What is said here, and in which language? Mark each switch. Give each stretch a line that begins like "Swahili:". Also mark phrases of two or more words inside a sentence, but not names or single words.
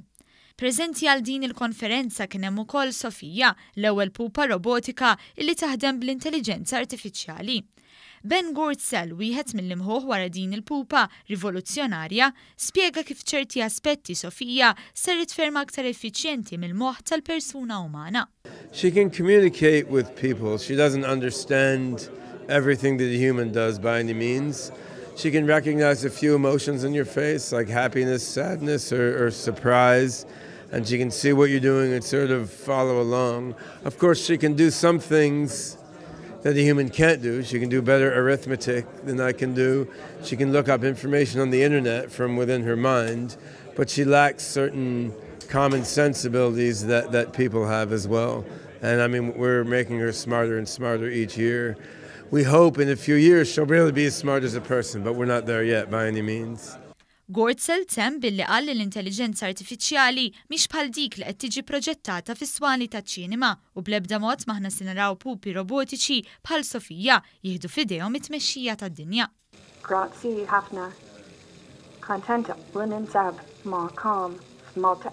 Maltese: Preżenti għal din il-konferenza kien hemm ukoll Sofija, l-ewwel pupa robotika illi taħdem bl-intelligenza artifiċjali. Ben Gortzel, wieħed mill-imħuħ wara din il-pupa rivoluzzjonarja, spjega kif ċerti aspetti Sofija saret ferm aktar effiċjenti mill-moħħ tal-persuna umana.
English: She can communicate with people. She doesn't understand everything that a human does by any means. She can recognize a few emotions in your face, like happiness, sadness, or surprise. And she can see what you're doing and sort of follow along. Of course, she can do some things that a human can't do. She can do better arithmetic than I can do. She can look up information on the internet from within her mind, but she lacks certain common sense abilities that people have as well. And I mean, we're making her smarter and smarter each year. We hope in a few years she'll really be as smart as a person, but we're not there yet by any means.
Maltese: Gortzel tem billi qal li l-intelligenza artifiċjali mhix bħal dik li qed tiġi proġettata fis-swali taċ-ċinema u bl-ebda mod maħna se naraw pupi robotiċi bħal Sofija jieħdu f'idejhom it-tmexxija tad-dinja. Grazzi ħafna. Kontenta li ninsab ma' kam f'Malta.